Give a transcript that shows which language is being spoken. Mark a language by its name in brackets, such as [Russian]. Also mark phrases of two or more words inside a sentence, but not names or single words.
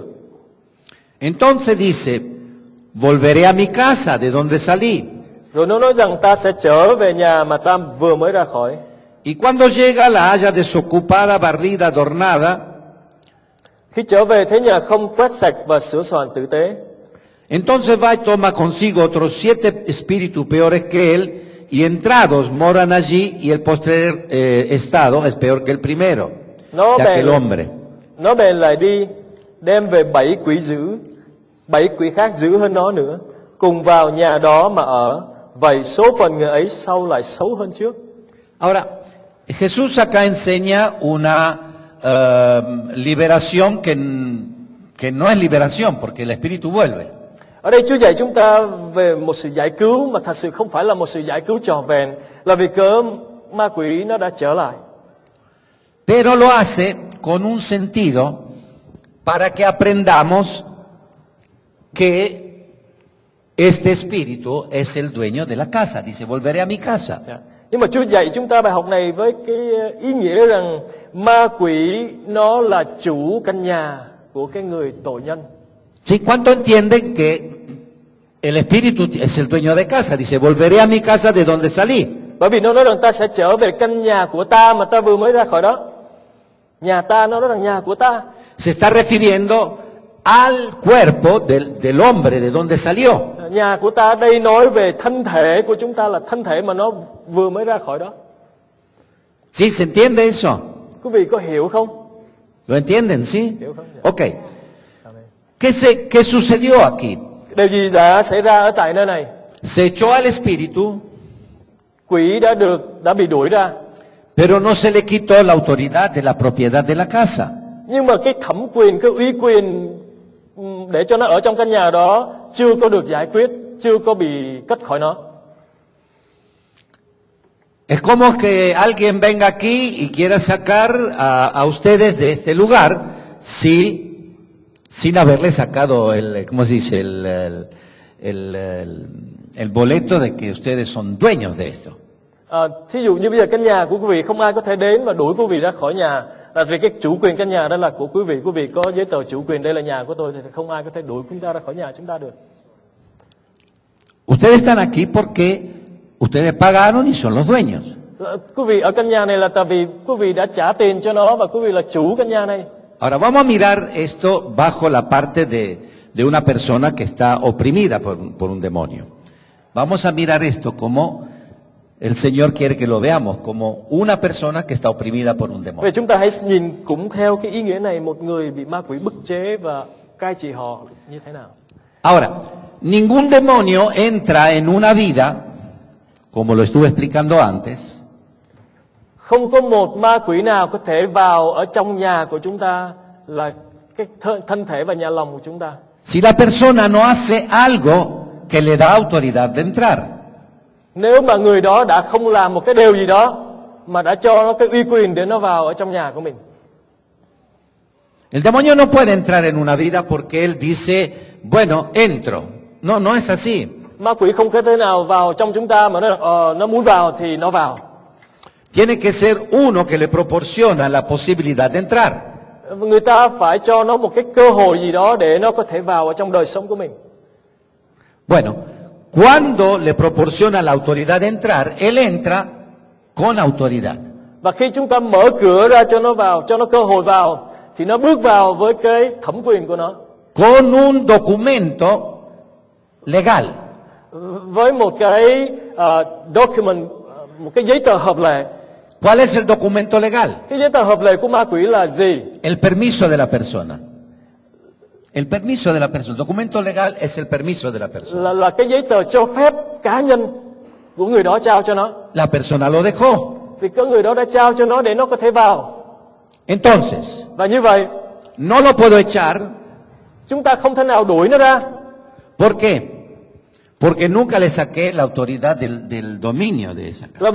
[Spanish] Entonces dice, volveré a mi casa de donde salí. [Vietnamese] Rồi nó nói rằng ta sẽ trở về nhà mà ta vừa mới ra khỏi. [Spanish] Y cuando llega la halla desocupada, barrida, adornada. [Vietnamese] Khi trở về thấy nhà không quét sạch và sửa soạn tử tế. [Spanish] Entonces va y toma consigo otros 7 espíritus peores que él, y entrados moran allí, y el postrer estado es peor que el primero, de aquel hombre. [Vietnamese] Nó bèn lại đi, đem về 7 quỷ dữ, 7 quỷ khác dữ hơn nó nữa, cùng vào nhà đó mà ở. Vậy số phận người ấy sau lại xấu hơn trước. [Spanish] Ahora, Jesús acá enseña una liberación que no es liberación, porque el espíritu vuelve. [Vietnamese] Ở đây Chúa dạy chúng ta về một sự giải cứu mà thật sự không phải là một sự giải cứu trọn vẹn, là vì cớ ma quỷ nó đã trở lại. [Spanish] Pero lo hace con un sentido para que aprendamos que este espíritu es el dueño de la casa. Dice, volveré a mi casa. [Vietnamese] Nhưng mà Chúa dạy chúng ta bài học này với cái ý nghĩa rằng ma quỷ nó là chủ căn nhà của cái người tội nhân. [Spanish] ¿Sí? ¿Cuánto entienden que el espíritu es el dueño de casa? Dice, volveré a mi casa de donde salí. [Vietnamese] Bởi vì nó nói rằng ta sẽ trở về căn nhà của ta mà ta vừa mới ra khỏi đó. Nhà ta, nó nói rằng nhà của ta. [Spanish] Se está refiriendo al cuerpo del hombre de donde salió. [Vietnamese] Nhà của ta đây nói về thân thể của chúng ta, là thân thể mà nó vừa mới ra khỏi đó. [Spanish] ¿Sí? ¿Se entiende eso? [Vietnamese] Quý vị có hiểu không? [Spanish] ¿Lo entienden? ¿Sí? [Vietnamese] Hiểu không? [Spanish] Ok. ¿Qué sucedió aquí? [Vietnamese] Điều gì đã xảy ra ở tại nơi này? [Spanish] Se echó al espíritu, [Vietnamese] Quỷ đã bị đuổi ra. [Spanish] pero no se le quitó la autoridad de la propiedad de la casa. [Vietnamese] Nhưng mà cái thẩm quyền, cái uy quyền để cho nó ở trong căn nhà đó chưa có được giải quyết, chưa có bị cất khỏi nó. [Spanish] Es como que alguien venga aquí y quiera sacar a ustedes de este lugar sin haberle sacado ¿cómo se dice? El boleto de que ustedes son dueños de esto. [Vietnamese] Thí dụ như bây giờ căn nhà của quý vị không ai có thể đến và đuổi quý vị ra khỏi nhà, là vì cái chủ quyền căn nhà đó là của quý vị có giấy tờ chủ quyền đây là nhà của tôi, thì không ai có thể đuổi chúng ta ra khỏi nhà chúng ta được. [Spanish] Ustedes están aquí porque ustedes pagaron y son los dueños. [Vietnamese] Quý vị ở căn nhà này là tại vì quý vị đã trả tiền cho nó và quý vị là chủ căn nhà này. [Spanish] Ahora vamos a mirar esto bajo la parte de una persona que está oprimida por un demonio. Vamos a mirar esto como el Señor quiere que lo veamos, como una persona que está oprimida por un demonio. [Vietnamese] Vậy chúng ta hãy nhìn cũng theo cái ý nghĩa này, một người bị ma quỷ bức chế và cai trị họ như thế nào. [Spanish] Ahora, ningún demonio entra en una vida, como lo estuve explicando antes, [Vietnamese] không có một ma quỷ nào có thể vào ở trong nhà của chúng ta, là cái thân thể và nhà lòng của chúng ta. [Spanish] si la persona no hace algo que le da autoridad de entrar. [Vietnamese] Nếu mà người đó đã không làm một cái điều gì đó mà đã cho nó cái uy quyền để nó vào ở trong nhà của mình. [Spanish] El demonio no puede entrar en una vida porque él dice, bueno, entro. No, no es así. [Vietnamese] Ma quỷ không có thể nào vào trong chúng ta mà nó muốn vào thì nó vào. [Spanish] Tiene que ser uno que le proporciona la posibilidad de entrar. [Vietnamese] Người ta phải cho nó một cái cơ hội gì đó để nó có thể vào ở trong đời sống của mình. [Spanish] Bueno, cuando le proporciona la autoridad de entrar, él entra con autoridad. [Vietnamese] Và khi chúng ta mở cửa ra cho nó vào, cho nó cơ hội vào, thì nó bước vào với cái thẩm quyền của nó. [Spanish] Con un documento legal. [Vietnamese] Với một cái document, một cái giấy tờ hợp lệ. [Spanish] ¿Cuál es el documento legal? [Vietnamese] Cái giấy tờ hợp lệ của ma quỷ là gì? [Spanish] El permiso de la persona. El permiso de la persona. El documento legal es el permiso de la persona. [Vietnamese] Là cái giấy tờ cho phép cá nhân của người đó trao cho nó. [Spanish] La persona lo dejó. [Vietnamese] Vì có người đó đã trao cho nó để nó có thể vào. [Spanish] Entonces, [Vietnamese] Và như vậy, [Spanish] no lo puedo echar. [Vietnamese] chúng ta không thể nào đuổi nó ra. [Spanish] ¿Por qué? Porque nunca le saqué la autoridad del dominio de esa casa.